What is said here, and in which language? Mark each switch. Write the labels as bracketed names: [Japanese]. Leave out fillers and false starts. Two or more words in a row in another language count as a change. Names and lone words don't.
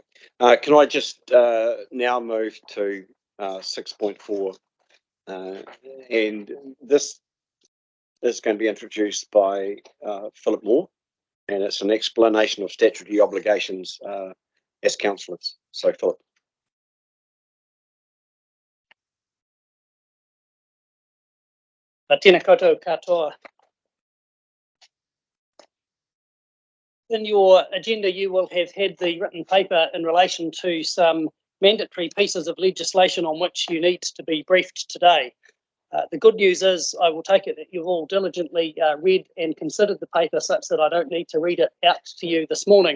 [English] Can I just now move to 6.4, and this is going to be introduced by Philip Moore, and it's an explanation of statutory obligations as councillors. So Philip. [Māori] Tēnā koutou katoa. [English] In your agenda, you will have had the written paper in relation to some mandatory pieces of legislation on which you need to be briefed today. The good news is I will take it that you've all diligently read and considered the paper such that I don't need to read it out to you this morning.